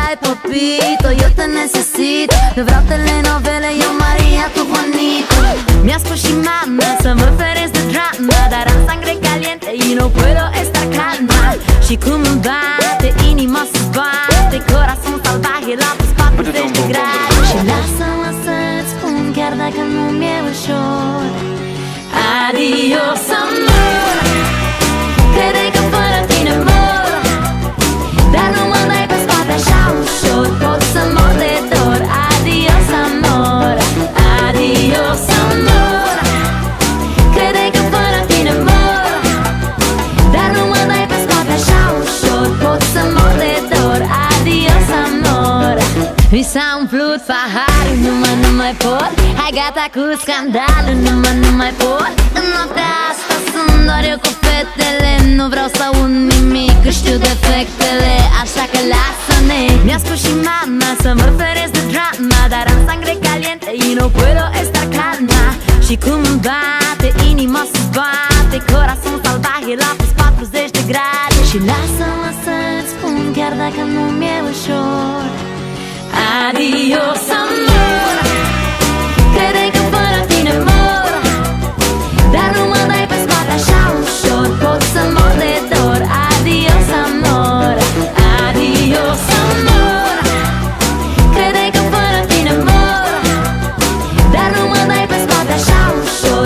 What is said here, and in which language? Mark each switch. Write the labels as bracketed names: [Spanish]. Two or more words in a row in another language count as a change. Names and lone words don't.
[Spanish] Papito, eu te necesito. [Romanian] Eu vreau telenovele, eu Maria, tu Juanito. Mi-a spus și mama să mă feresc de drama, dar am [Spanish] sangre caliente y no puedo estar calma. [Romanian] Și cum îmi bate, inima se zbate, [Spanish] corazon salvaje [Romanian] la plus 40 de grade. Și lasă-mă să-ți spun, chiar dacă nu mi-e ușor, [Spanish] adios, amor. [Romanian] Crede că fără tine mor, dar nu mă dai pe spate așa ușor. Pot să mor de dor, [Spanish] adios, amor. Adios, amor. [Romanian] Crede că fără tine mor, dar nu mă dai pe spate așa ușor. Pot să mor de dor, [Spanish] adios, amor. [Romanian] Mi s-a umplut paharul, nu mai pot. Hai gata cu scandalul, nu mai pot. În noaptea asta sunt doar eu cu fetele, nu vreau să aud nimic, că știu defectele, așa că lasă-ne. Mi-a spus și mama să mă feresc de drama, dar am [Spanish] sangre caliente y no puedo estar calma. [Romanian] Și cum îmi bate, inima se zbate, [Spanish] corazon salvaje [Romanian] la plus 40 de grade. Și lasă-mă să-ți spun, chiar dacă nu mi-e ușor, [Spanish] adios, amor. [Romanian] Crede că fără tine mor, dar nu mă dai pe spate așa ușor. Pot să mor de dor, [Spanish] adios, amor. Adios, amor. [Romanian] Crede că fără tine mor, dar nu mă dai pe spate așa ușor.